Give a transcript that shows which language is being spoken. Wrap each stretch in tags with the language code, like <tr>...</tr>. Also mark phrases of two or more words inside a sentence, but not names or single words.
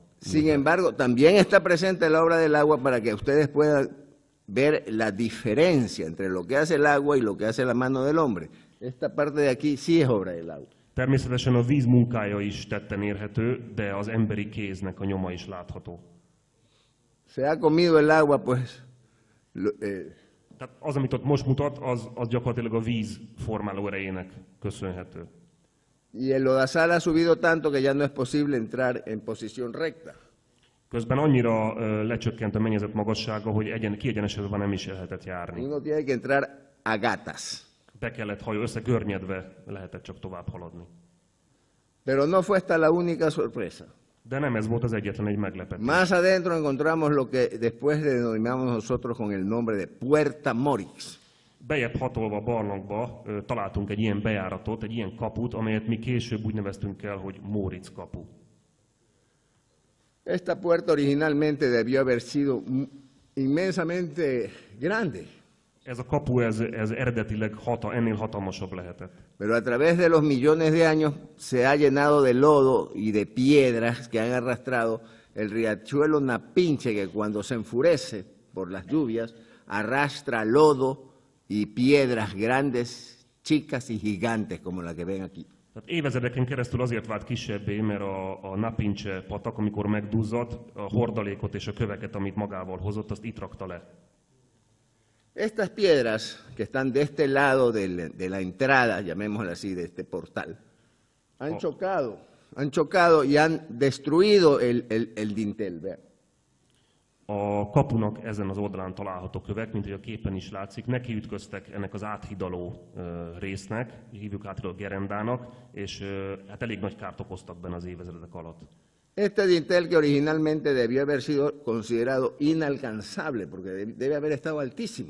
<es>Sin embargo, también está presente la obra del agua para que ustedes puedan ver la diferencia entre lo que hace el agua y lo que hace la mano del hombre. Esta parte de aquí sí es obra del agua.</es> <hu>Természetesen a víz munkája is tetten érhető, de az emberi kéznek a nyoma is látható.</hu> <es>Se ha comido el agua, pues...</es> <hu>Tehát az, amit ott most mutat, az gyakorlatilag a víz formáló erejének köszönhető.</hu> <es>Y el lodazal ha subido tanto que ya no es posible entrar en posición recta.</es> <hu>Közben annyira lecsökkent a mennyezet magassága, hogy kiegyenesedve nem is lehetett járni.</hu> <es>Uno tiene que entrar a gatas.</es> <hu>Be kellett összegörnyedve lehetett csak tovább haladni.</hu> <es>Pero no fue esta la única sorpresa.</es> <hu>De nem ez volt az egyetlen egy meglepetés.</hu> <es>Más adentro encontramos lo que después denominamos nosotros con el nombre de Puerta Morix.</es> <hu>Bejebb hatolva a barlangba találtunk egy ilyen bejáratot, egy ilyen kaput, amelyet mi később úgy neveztünk el, hogy Móricz kapu.</hu> <es>Esta puerta originalmente debió haber sido inmensamente grande.</es> <hu>Ez a kapu, ez eredetileg ennél hatalmasabb lehetett.</hu> <es>Pero a través de los millones de años se ha llenado de lodo y de piedras que han arrastrado el riachuelo Napinche, que cuando se enfurece por las lluvias, arrastra lodo y piedras grandes, chicas y gigantes, como la que ven aquí.</es> <hu>Tehát évezredeken keresztül azért vált kisebbé, mert a Napinche patak, amikor megduzzadt, a hordalékot és a köveket, amit magával hozott, azt itt rakta le.</hu> <es>Estas piedras que están de este lado de la entrada, llamémosla así, de este portal, han chocado y han destruido el dintel. Vean.</es> <hu>A kapunak ezen az oldalán található kövek, mint hogy a képen is látszik, nekiütköztek ennek az áthidaló résznek, hívjuk áthidaló gerendának, és hát elég nagy kárt okoztak benne az évezredek alatt.</hu> <es>Este dintel que originalmente debió haber sido considerado inalcanzable, porque debe haber estado altísimo.</es>